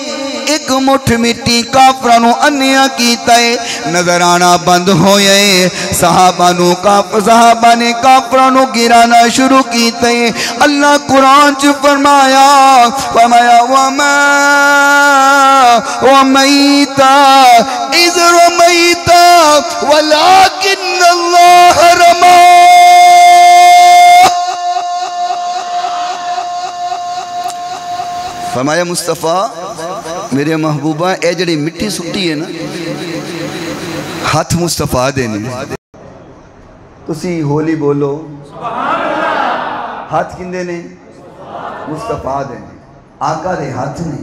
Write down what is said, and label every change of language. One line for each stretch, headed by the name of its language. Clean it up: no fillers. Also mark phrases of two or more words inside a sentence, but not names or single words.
Punjabi: اک مٹھ مٹی کافراں نوں انھیاں کیتا ہے، نظر آنا بند ہویا ہے. صحابہ نے کافراں نوں گرانا شروع کیتا ہے. اللہ قرآن چ فرمایا
Arabic: وما رميت إذ رميت ولكن الله رمى.
Punjabi: فرمایا مصطفیٰ میرے محبوبا اے جیہڑی مٹی سٹی ہے نا، ہتھ مصطفیٰ دے نے. تسی ہولی بولو ہتھ کیندے نے? مصطفیٰ دے نے، آقا دے ہتھ نے.